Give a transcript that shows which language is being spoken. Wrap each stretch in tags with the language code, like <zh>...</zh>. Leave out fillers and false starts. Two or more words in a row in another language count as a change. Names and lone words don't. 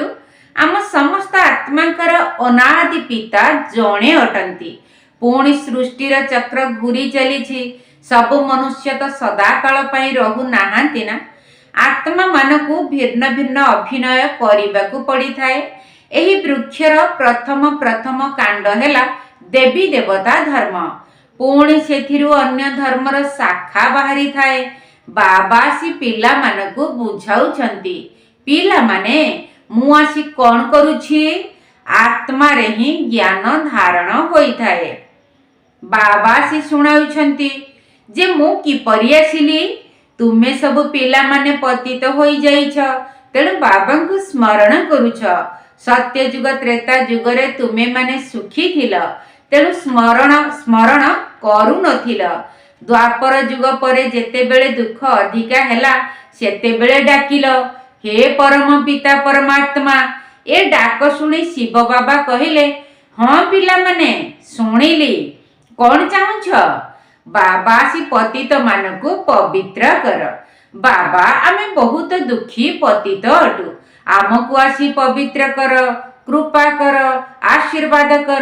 <or>ଆମ ସମସ୍ତ ଆତ୍ମାଙ୍କର ଅନାଦି ପିତା ଜଣେ ଅଟନ୍ତି। ପୁଣି ସୃଷ୍ଟିର ଚକ୍ର ଘୂରି ଚାଲିଛି, ସବୁ ମନୁଷ୍ୟ ତ ସଦାକାଳ ପାଇଁ ରହୁ ନାହାନ୍ତି ନା। ଆତ୍ମା ମାନଙ୍କୁ ଭିନ୍ନ ଭିନ୍ନ ଅଭିନୟ କରିବାକୁ ପଡ଼ି ଥାଏ। ଏହି ବୃକ୍ଷର ପ୍ରଥମ ପ୍ରଥମ କାଣ୍ଡ ହେଲା ଦେବୀ ଦେବତା ଧର୍ମ, ପୁଣି ସେଥିରୁ ଅନ୍ୟ ଧର୍ମର ଶାଖା ବାହାରି ଥାଏ। ବାବା ଆସି ପିଲା ମାନଙ୍କୁ ବୁଝାଉଛନ୍ତି, ପିଲା ମାନେ ମୁଁ ଆସି କଣ କରୁଛି, ଆତ୍ମା ରେ ହିଁ ଜ୍ଞାନ ଧାରଣ ହୋଇ ଥାଏ। ବାବା ଆସି ଶୁଣାଉଛନ୍ତି ଯେ ମୁଁ କିପରି ଆସିଲି, ତୁମେ ସବୁ ପିଲା ମାନେ ପତିତ ହୋଇ ଯାଇଛ, ତେଣୁ ବାବାଙ୍କୁ ସ୍ମରଣ କରୁଛ। ସତ୍ୟ ଯୁଗ ତ୍ରେତା ଯୁଗ ରେ ତୁମେ ମାନେ ସୁଖୀ ଥିଲ, ତେଣୁ ସ୍ମରଣ କରୁ ନଥିଲ। ଦ୍ୱାପର ଯୁଗ ପରେ ଯେତେ ବେଳେ ଦୁଃଖ ଅଧିକା ହେଲା, ସେତେ ବେଳେ ଡାକିଲ, ହେ ପରମ ପିତା ପରମାତ୍ମା। ଏ ଡାକ ଶୁଣି ଶିବ ବାବା କହିଲେ, ହଁ ପିଲା ମାନେ ଶୁଣିଲି, କଣ ଚାହୁଁଛ? ବାବା ଆସି ପତିତ ମାନଙ୍କୁ ପବିତ୍ର କର। ବାବା ଆମେ ବହୁତ ଦୁଃଖୀ ପତିତ ଅଟୁ, ଆମକୁ ଆସି ପବିତ୍ର କର, କୃପା କର, ଆଶୀର୍ବାଦ କର।</or>